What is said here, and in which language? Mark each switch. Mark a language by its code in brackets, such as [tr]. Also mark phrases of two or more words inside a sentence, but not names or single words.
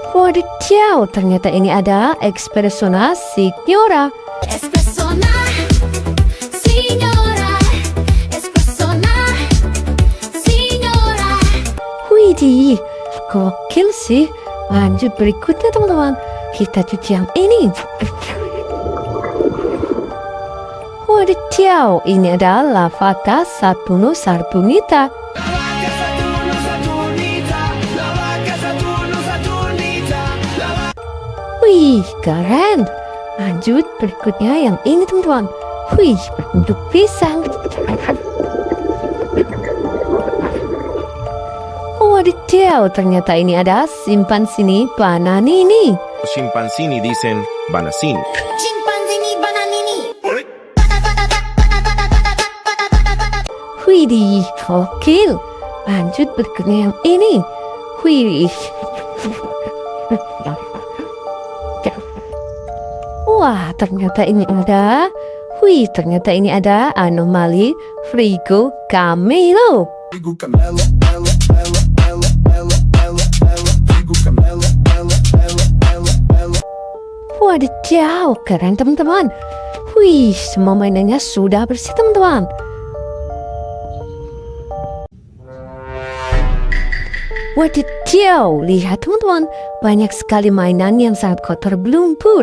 [id] Wadidaw, ternyata ini ada Espressona Signora. Espressona, signora. Espressona, signora. Widih, gokil sih. Lanjut berikutnya teman-teman, kita cuci yang ini. Wadidaw, ini adalah Lavaka Saturno Sarbonita. Wih, keren. Lanjut berikutnya yang ini teman-teman. Wih, berbentuk pisang. Wadidaw, ternyata ini ada Simpanzini Bananini. Scimpanzini dicen banasini. Chimpanzini bananini. Widih, gokil. Lanjut berikutnya yang ini. Wih. Wah, ternyata ini ada. Wih, ternyata ini ada anomali Frigo Camelo. Frigo Camelo, Camelo, Camelo, Camelo, Camelo, Camelo, Camelo, Frigo Camelo, Camelo, Camelo, Camelo, Camelo. Wadidaw, keren teman-teman. Wih, semua mainannya sudah bersih teman-teman. Wadidaw, lihat teman-teman, banyak sekali mainan yang sangat kotor berlumpur.